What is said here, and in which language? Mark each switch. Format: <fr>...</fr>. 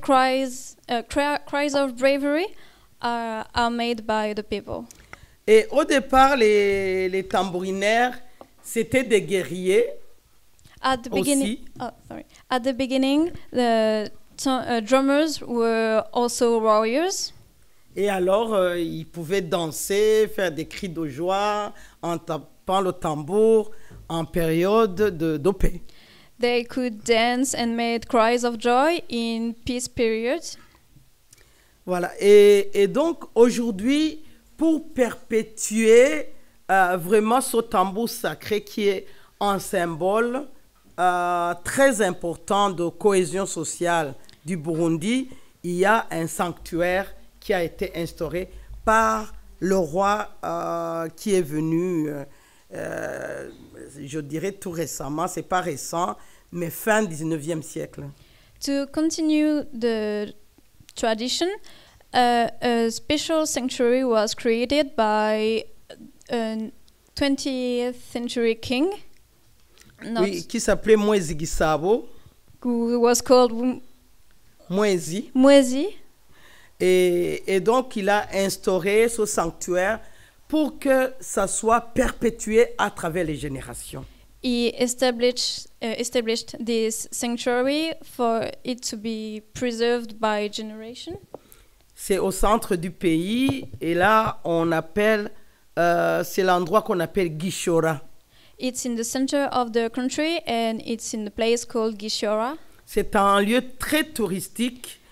<en>cries of bravery are made by the people.</en> <fr>Et au départ, les tambourinaires, c'était des guerriers.</fr> <en>At the beginning,</en> <fr>aussi.</fr> <en>At the beginning, the drummers were also warriors.</en> <fr>Et alors, ils pouvaient danser, faire des cris de joie en tapant le tambour en période de paix.</fr> <en>They could dance and made cries of joy in peace periods.</en> <fr>Voilà. Et donc, aujourd'hui, pour perpétuer vraiment ce tambour sacré qui est un symbole très important de cohésion sociale du Burundi, il y a un sanctuaire qui a été instauré par le roi qui est venu, je dirais tout récemment, c'est pas récent, mais fin 19e siècle.</fr> <en>To continue the tradition, a special sanctuary was created by a 20th century king.</en> <fr>Oui, qui s'appelait Mwezi Gisabo.</fr> <en>Who was called Mwezi. Mwezi.</en> <fr>Et donc, il a instauré ce sanctuaire pour que ça soit perpétué à travers les générations.</fr> <en>He established this sanctuary for it to be preserved by generation.</en> <fr>C'est au centre du pays et là, on appelle, c'est l'endroit qu'on appelle Gishora.</fr> <en>It's in the center of the country and it's in the place called Gishora.</en> <fr>C'est un lieu très touristique.</fr>